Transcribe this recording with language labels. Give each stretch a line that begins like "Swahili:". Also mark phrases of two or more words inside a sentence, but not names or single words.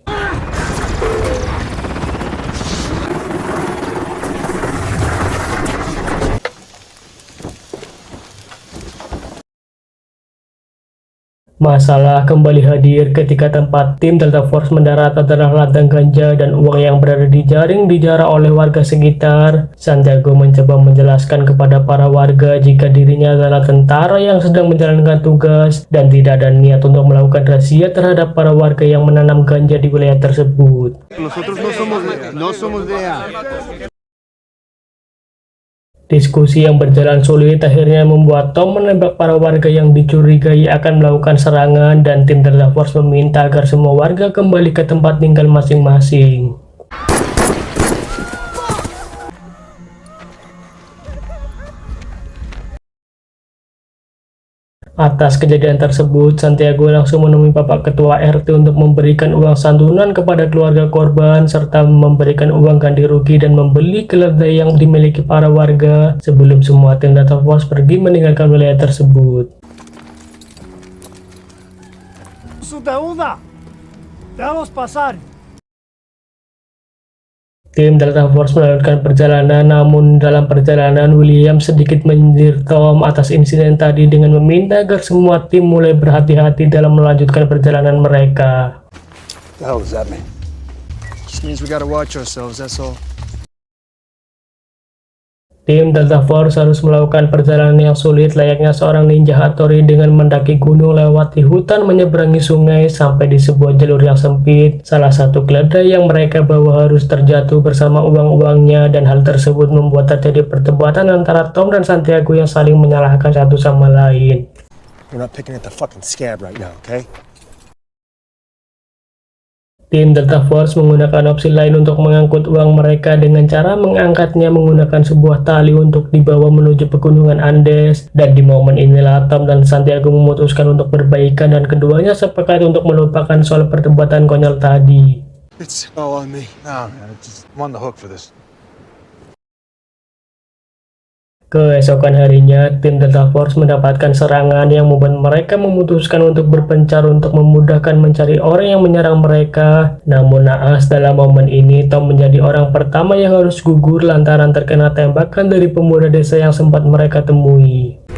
Indonesian: Masalah kembali hadir ketika tempat tim Delta Force mendarat adalah ladang ganja dan uang yang berada di jaring dijarah oleh warga sekitar. Santiago mencoba menjelaskan kepada para warga jika dirinya adalah tentara yang sedang menjalankan tugas dan tidak ada niat untuk melakukan razia terhadap para warga yang menanam ganja di wilayah tersebut.
Spanish: Nosotros no somos de allá.
Indonesian: Diskusi yang berjalan sulit akhirnya membuat Tom menembak para warga yang dicurigai akan melakukan serangan, dan tim Delta Force meminta agar semua warga kembali ke tempat tinggal masing-masing. Atas kejadian tersebut, Santiago langsung menemui Bapak Ketua RT untuk memberikan uang santunan kepada keluarga korban, serta memberikan uang ganti rugi dan membeli keledai yang dimiliki para warga sebelum semua tim Delta Force pergi meninggalkan wilayah tersebut.
Spanish: Su deuda. Debemos pasar.
Indonesian: Tim Delta Force melanjutkan perjalanan, namun dalam perjalanan William sedikit menyindir Tom atas insiden tadi dengan meminta agar semua tim mulai berhati-hati dalam melanjutkan perjalanan mereka.
English: What the hell does that mean? Just means we gotta watch ourselves, that's all.
Indonesian: Tim Delta Force harus melakukan perjalanan yang sulit layaknya seorang ninja Hattori dengan mendaki gunung, lewati hutan, menyeberangi sungai, sampai di sebuah jalur yang sempit. Salah satu keledai yang mereka bawa harus terjatuh bersama uang-uangnya, dan hal tersebut membuat terjadi perdebatan antara Tom dan Santiago yang saling menyalahkan satu sama lain.
English: We're not picking at the fucking scab right now, okay?
Indonesian: Tim Delta Force menggunakan opsi lain untuk mengangkut uang mereka dengan cara mengangkatnya menggunakan sebuah tali untuk dibawa menuju pegunungan Andes, dan di momen inilah Tom dan Santiago memutuskan untuk berbaikan dan keduanya sepakat untuk melupakan soal perdebatan konyol tadi.
English: It's all on me. No, man, I'm on the hook for this.
Indonesian: Keesokan harinya, tim Delta Force mendapatkan serangan yang membuat mereka memutuskan untuk berpencar untuk memudahkan mencari orang yang menyerang mereka. Namun naas, dalam momen ini Tom menjadi orang pertama yang harus gugur lantaran terkena tembakan dari pemuda desa yang sempat mereka temui.